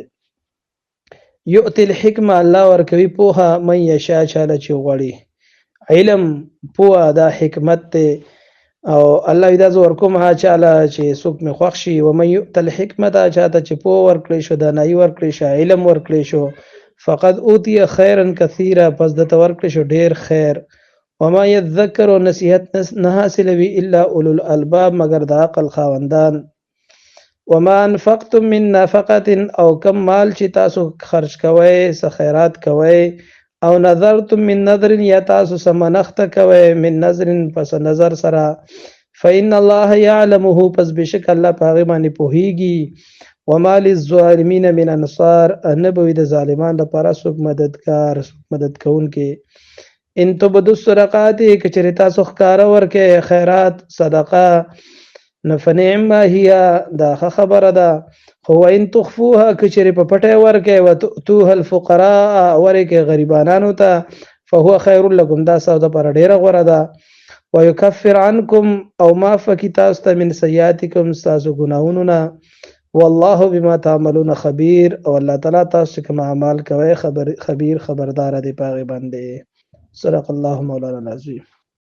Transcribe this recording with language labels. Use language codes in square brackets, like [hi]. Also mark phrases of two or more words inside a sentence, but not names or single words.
[ps] باندې [ar] یؤتي الحکمه [ps] الله ورکوي پوهه [ar] من یشاء [ps] چاله چې غواړي علم پوهه دا حکمت دی او الله دا زه ورکوم هغه چاله چې څوک مې خوښ شي [ar] ومن یؤت الحکمه [ps] دا چاته چې پوه ورکړی شو دانایي ورکړی شو علم ورکړی شو [ar] فقد اوتي خیرا کثیرا [ps] پس دته ورکړی شو ډیر خیر وما يذكر نصیحت نه حاصلوي [ar] الا اولو الالباب [ps] مگر د عقل خاوندان [ar] وما انفقتم من نفقه [ps] او کم مال چې تاسو خرج کوئ څه خیرات کوئ او [ar] نظرتم من نظر [ps] یا تاسو څه منښته کوئ [ar] من نظر [ps] پس نظر سره [ar] فإن الله يعلمه [ps] پس بشک الله په هغې باندې پوهیږي [ar] وما للظالمین من انصار [ps] نه به وي د ظالمان لپاره څوک مددګار مدد کوونکي [ar] ان تبدو الصدقات [ps] که چېرې تاسو ښکاره ورکړئ خیرات صدقه نو [ar] فنعما هي [ps] دا ښه خبره ده خو [ar] وان تخفوها [ps] که چېرې په پټی ورکړئ [ar] وتؤتوها الفقراء [ps] ورکړئ غریبانانو ته [ar] فهو خیر لکم [ps] دا ستاسو دپاره ډېره غوره ده [ar] ویکفر عنکم [ps] او معاف کړي تاسو ته [ar] من سیئاتکم [ps] ستاسو ګناهونو نه [ar] والله بما تعملون خبیر [ps] او الله تعالی تاسو چې کوم اعمال کوئ خبردار دی په هغې باندې. [ar] صدق الله مولانا العظیم.